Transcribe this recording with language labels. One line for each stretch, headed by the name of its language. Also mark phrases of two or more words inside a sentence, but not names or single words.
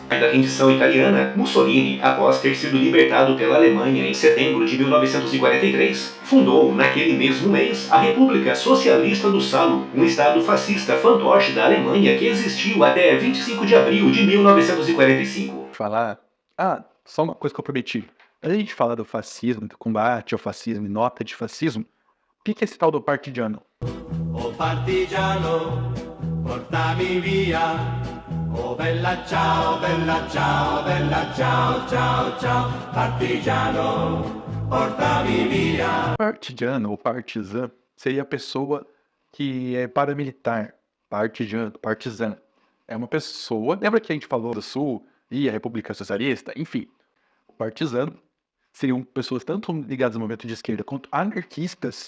Portuguese: Da rendição italiana, Mussolini, após ter sido libertado pela Alemanha em setembro de 1943, fundou, naquele mesmo mês, a República Socialista do Salo, um estado fascista fantoche da Alemanha que existiu até 25 de abril de 1945. Só uma coisa que eu prometi. Antes de falar do fascismo, do combate ao fascismo e nota de fascismo, o que é esse tal do partigiano?
Italian: O partigiano, portami via. Oh bella ciao, ciao, ciao, ciao, partigiano, portami via.
Portuguese: Partigiano ou partizan seria a pessoa que é paramilitar, partizan. É uma pessoa... Lembra que a gente falou do Sul e a República Socialista? Enfim, o partizano seriam pessoas tanto ligadas ao movimento de esquerda quanto anarquistas.